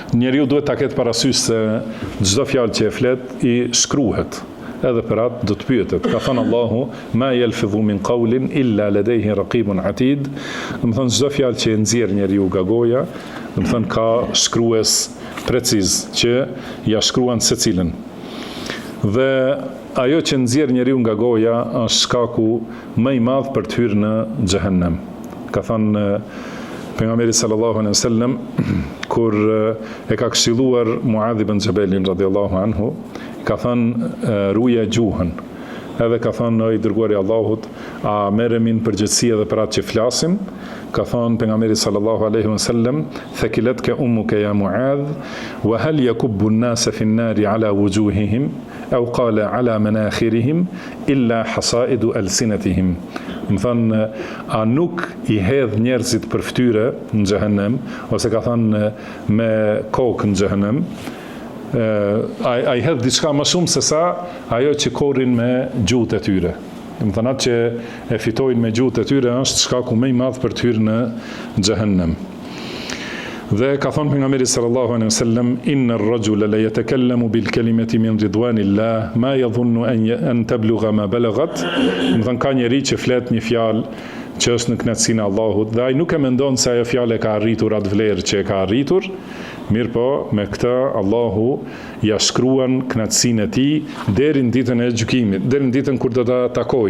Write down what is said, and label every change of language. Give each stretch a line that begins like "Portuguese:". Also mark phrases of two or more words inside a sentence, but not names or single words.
Albanian: njeriu duhet ta ketë parasysh se çdo fjalë që e flet i shkruhet. Edhe për atë do të pyetet. Ka thënë Allahu,
Arabic: ما يلفظ من قول إلا لديه رقيب عتيد.
Albanian: Do të thonë çdo fjalë që e nxjerr njeriu nga goja, do të thonë ka shkrues preciz që ja shkruan secilën. Dhe ajo që nxjerr njeriu nga goja është shkaku më i madh për të hyrë në xhehenem. Ka thënë pejgamberi
Arabic: صلى الله عليه وسلم
Albanian: kur e ka këshilluar Muadh ibn Jabelin
Arabic: رضي الله عنه,
Albanian: ka thënë ruja gjuhën. Edhe ka thënë i dërguari i Allahut, a merremi në përgjegjësi edhe për atë që flasim? Ka thënë pejgamberi
Arabic: صلى الله عليه وسلم, ثكلتك أمك يا معاذ وهل يكب الناس في النار على وجوههم أو قال على مناخرهم إلا حصائد ألسنتهم.
Albanian: Më thënë, a nuk i hedh njerëzit për fytyre në xhehenem, ose ka thënë me kokë në xhehenem, a i hedh diçka më shumë se sa ajo që korrin me gjuhët e tyre. Më thënë, atë që e fitojnë me gjuhët e tyre është shkaku më i madh për të hyrë në xhehenem. Dhe ka thonë pejgamberi
Arabic: صلى الله عليه وسلم, إن الرجل ليتكلم بالكلمة من رضوان الله ما يظن أن تبلغ ما بلغت.
Albanian: Do të thonë, ka njeri që flet një fjalë që është në kënaqësinë e Allahut dhe ai nuk e mendon se ajo fjalë ka arritur atë vlerë që e ka arritur. Mirë po, me këtë Allahu ja shkruan kënaqësinë e tij deri në ditën e gjykimit, deri në ditën kur do ta takojë.